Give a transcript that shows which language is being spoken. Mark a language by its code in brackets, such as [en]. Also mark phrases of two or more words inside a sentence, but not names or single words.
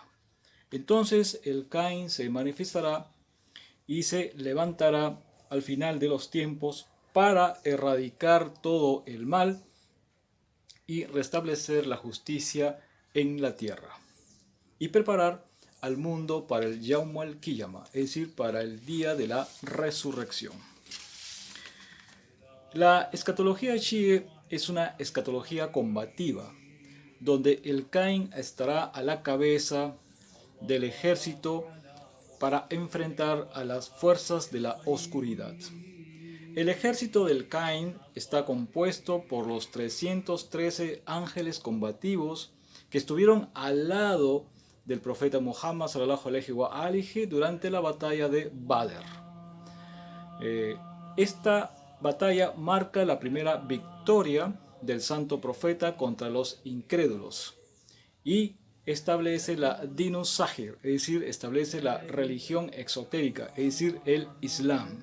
[es] Entonces el Cain se manifestará y se levantará al final de los tiempos para erradicar todo el mal y restablecer la justicia en la tierra y preparar al mundo para el [ar] يوم القيامة, [es] es decir, para el día de la resurrección. La escatología Shia es una escatología combativa, donde el Cain estará a la cabeza del ejército para enfrentar a las fuerzas de la oscuridad. El ejército del Cain está compuesto por los 313 ángeles combativos que estuvieron al lado del profeta Muhammad [ar] صلى الله عليه وآله [es] durante la batalla de Badr. Esta batalla marca la primera victoria del santo profeta contra los incrédulos y establece la [ar] دين الظاهر, [es] es decir, establece la religión exotérica, es decir, el Islam.